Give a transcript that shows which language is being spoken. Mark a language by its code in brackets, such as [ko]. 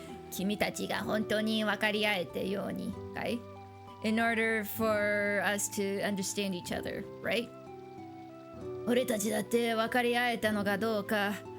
[ja] 君たちが本当に分かり合えてようにかい [en] In order for us to understand each other, right? [ja] 俺たちだって分かり合えたのかどうか